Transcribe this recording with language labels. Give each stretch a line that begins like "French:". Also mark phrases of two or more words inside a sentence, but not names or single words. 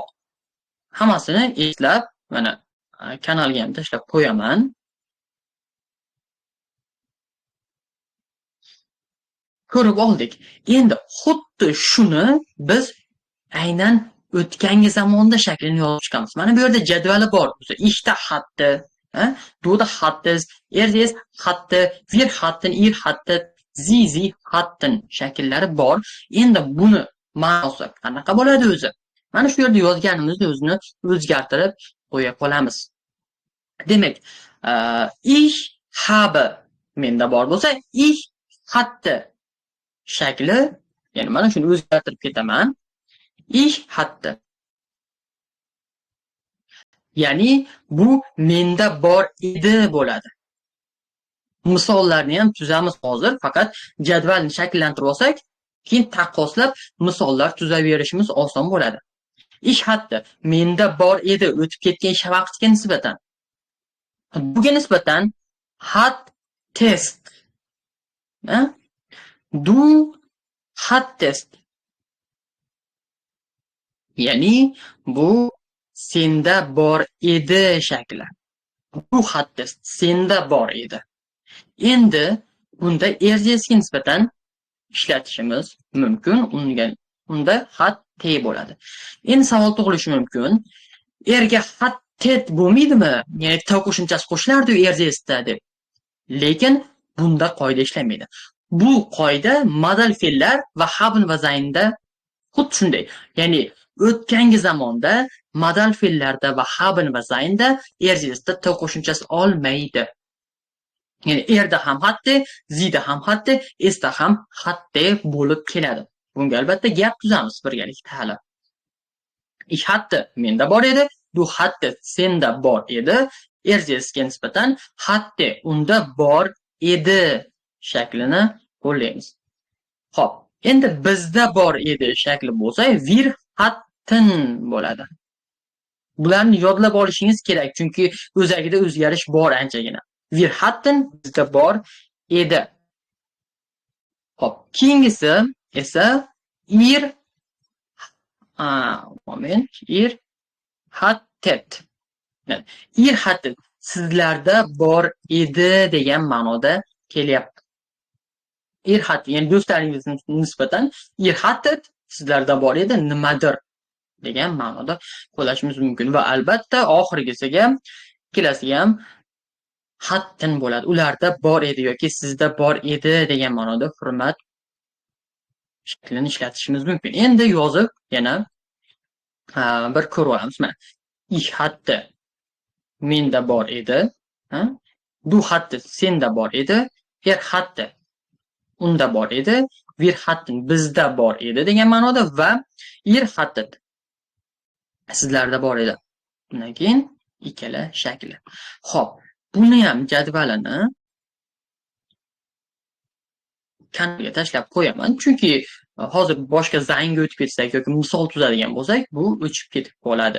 Uzbek: Hammasini eslab, mana kanalga ham tashlab qo'yaman. Ko'rib oldik. Endi xuddi shuni biz aynan o'tgangi zamonda shaklini yozib chiqamiz. Mana bu yerda jadvali bor.
German: Ich da hatte, du da hattest, ist hatte, wir hatten, ihr hattet, sie hatten
Uzbek: shakllari bor. Endi buni ma'nosi qanaqa bo'ladi o'zi? Mana shu yerda yozganimizni o'zini o'zgartirib qo'ya qolamiz. Demak,
German: ich habe
Uzbek: menda bor bo'lsa,
German: ich hatte
Uzbek: shakli, ya'ni mana shuni o'zgartirib ketaman.
German: Ich hatte.
Uzbek: Ya'ni bu menda bor edi bo'ladi. Misollarni ham tuzamiz hozir, faqat jadvalni shakllantirib olsak, keyin taqqoslab misollar tuzaverishimiz oson bo'ladi.
German: Ich hatte,
Uzbek: menda bor edi, o'tib ketgan vaqtga nisbatan. Buga nisbatan hattest.
German: Du hattest.
Uzbek: Ya'ni bu senda bor edi shakli.
German: Du hattest,
Uzbek: senda bor edi. Endi bunda erzesga nisbatan ishlatishimiz mumkin. Unda hatte bo'ladi. Endi savol tug'ilishi mumkin. Erga hattet bo'lmaydimi? Ya'ni ta qo'shimchasi qo'shilardi erzesda deb. Lekin bunda qoida ishlamaydi. Bu qoida modal fe'llar va haben va zaynda xuddi shunday. Ya'ni o'tgangi zamonda modal fe'llarda va haben va zaynda erzesda ta qo'shimchasi olmaydi. Ya'ni erda ham hatte, zida ham hatte, esda ham hatte bo'lib keladi. Bunga albatta gap tuzamiz birgalikda hali.
German: Ich hatte
Uzbek: menda bor edi,
German: du hatte
Uzbek: senda bor edi, erzesga nisbatan hatte unda bor edi shaklini qo'llaymiz. Xo'p, endi bizda bor edi shakli bo'lsa,
German: wir hatten bo'ladi.
Uzbek: Bularni yodlab olishingiz kerak, chunki o'zagida o'zgarish bor anchagina.
German: Wir hatten
Uzbek: bizda bor edi. Xo'p, keyingisi esa
German: ihr ihr hattet. Ihr hattet
Uzbek: sizlarda bor edi degan ma'noda kelyapti.
German: Ihr hattet,
Uzbek: ya'ni do'stlaringizga nisbatan
German: ihr hattet
Uzbek: sizlarda bor edi nimadir degan ma'noda qo'llashimiz mumkin va albatta oxirgisiga ikkalasiga ham hatten bo'ladi. Ularda bor edi yoki sizda bor edi degan ma'noda hurmat shaklini ishlatishimiz mumkin. Endi yozib yana bir ko'rib olamiz. Mana
German: ich hatte
Uzbek: menda bor edi,
German: du hatte
Uzbek: senda bor edi,
German: er hatte
Uzbek: unda bor edi,
German: wir hatten
Uzbek: bizda bor edi degan ma'noda va
German: ihr hattet
Uzbek: sizlarda bor edi. Bundan keyin ikkala shakli. Xo'p, buni ham jadvalini kanalga tashlab qo'yaman, chunki hozir boshqa zanga o'tib ketsak yoki misol tuzadigan bo'lsak, bu o'chib ketib qoladi.